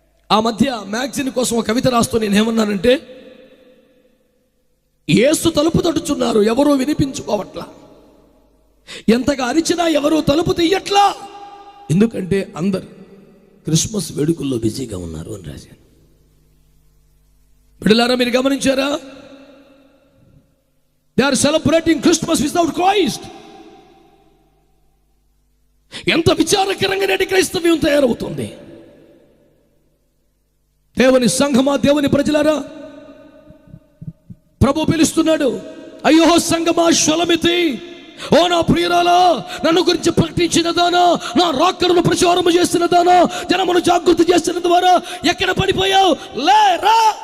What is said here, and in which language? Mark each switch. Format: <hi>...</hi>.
<te>ఆ మధ్య మ్యాగజిన్ కోసం ఒక కవిత రాస్తూ నేనేమన్నానంటే, యేసు తలుపు తడుచున్నారు, ఎవరూ వినిపించుకోవట్లా, ఎంతగా అరిచినా ఎవరూ తలుపు తీయట్లా, ఎందుకంటే అందరు క్రిస్మస్ వేడుకల్లో బిజీగా ఉన్నారు అని రాశాను. బిడ్డలారా, మీరు గమనించారా?</te> <en>They are celebrating Christmas without Christ.</en> <te>ఎంత విచారకరంగా నేటి క్రైస్తవ్యం తయారవుతుంది. దేవుని సంఘమా, దేవుని ప్రజలారా, ప్రభు పిలుస్తున్నాడు. అయ్యో సంఘమా శ్వలమితి, ఓ నా ప్రియురాలా, నన్ను గురించి ప్రకటించిన దానా, నా రాకడను ప్రచారము చేసిన దానా, జనమును జాగృతి చేసిన ద్వారా ఎక్కడ పడిపోయావు? లేరా.</te>